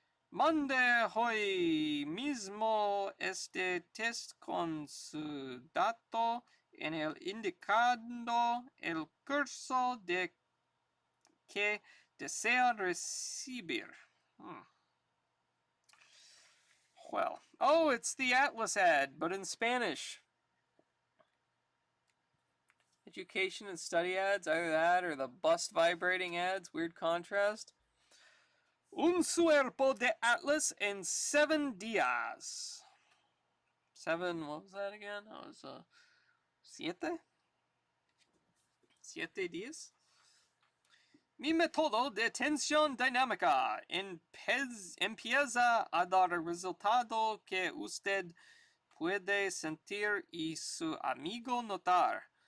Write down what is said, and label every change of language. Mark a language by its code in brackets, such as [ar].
[es] Mande hoy mismo este test con su dato en el indicando el curso de que desea recibir. [en] Well, oh, it's the Atlas ad, but in Spanish. Education and study ads, either that or the bust vibrating ads, weird contrast. [es] Un cuerpo de Atlas en 7 días. [en] 7, what was that again? That was, 7? [es] 7 días? Mi método de tensión dinámica empieza a dar el resultado que usted puede sentir y su amigo notar.